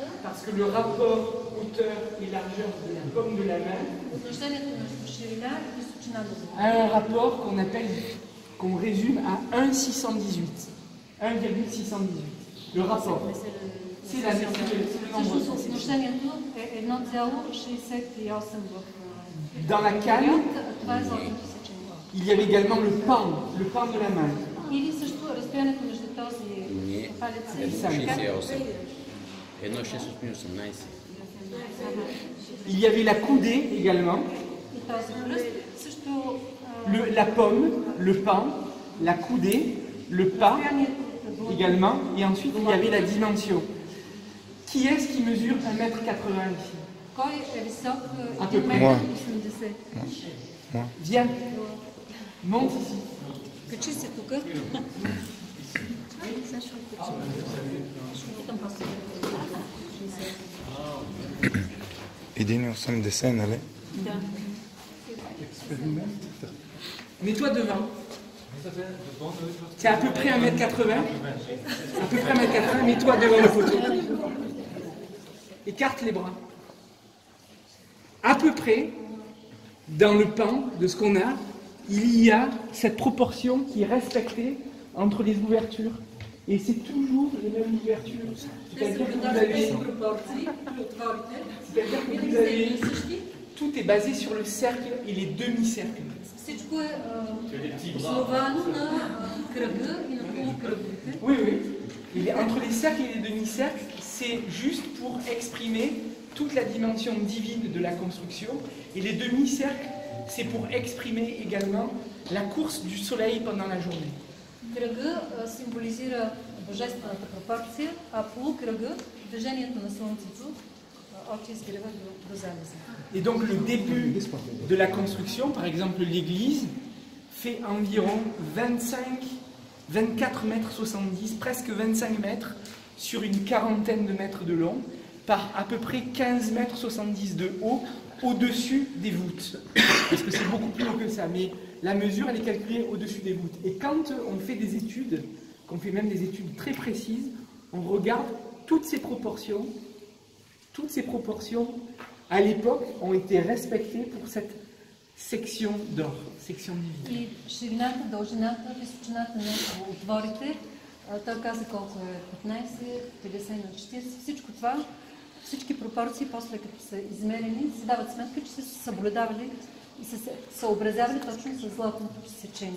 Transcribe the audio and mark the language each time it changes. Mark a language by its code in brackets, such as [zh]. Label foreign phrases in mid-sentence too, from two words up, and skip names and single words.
[fr] Parce que le rapport hauteur et largeur de la paume de la main [bg] Отношението между ширина и височина на [fr] a un rapport qu'on résume à 1,618. 1,618. Le rapport. C'est le nombre. [bg] Всъщност отношението е 1,68 в [fr] Dans la canne, [bg] период, това е златното сечение. [fr] il y avait également le pan de la main. [bg] Или също разстоянието между този палец и 1,68. 1,618. [fr] Il y avait la coudée également, [bg] и този пръст. Също [fr] la pomme, le pan, la coudée, le pas également, et ensuite il y avait la dimension. Qui est-ce qui mesure 1,80 m ici? [bg] кой е висок [fr] À peu 1,80 près. [bg] м? [fr] Viens, monte ici. [bg] Качи се тук. Един 80, нали? [fr] Mets-toi devant. C'est à peu près 1,80 m. À peu près 1,80 m, mets-toi devant la photo. Écarte les bras. À peu près, dans le pan de ce qu'on a, il y a cette proportion qui est respectée entre les ouvertures. Et c'est toujours les mêmes ouvertures. C'est-à-dire que vous avez tout est basé sur le cercle et les demi-cercles. [bg] Всичко е основано на кръга и на полукръговете. [fr] Oui, oui. Entre les cercles et les demi-cercles, c'est juste pour exprimer toute la dimension divine de la construction. Et les demi-cercles, c'est pour exprimer également la course du soleil pendant la journée. [bg] Кръга символизира божествената пропорция, а полукръга движението на Слънцето от изгрева до залеза. [fr] Et donc le début de la construction, par exemple l'église, fait environ 24 mètres 70, presque 25 mètres, sur une quarantaine de mètres de long, par à peu près 15 mètres 70 de haut, au-dessus des voûtes. Parce que c'est beaucoup plus haut que ça, mais la mesure, elle est calculée au-dessus des voûtes. Et quand on fait des études, qu'on fait même des études très précises, on regarde toutes ces proportions à l'époque ont été respectées pour section d'or, section divine. [bg] И ширината, дължината, височината на отворите, той каза колко е 15, 50 на 40, всичко това, всички пропорции, после като са измерени, се дават сметка, че са съблюдавали и са съобразявали точно с златното сечение.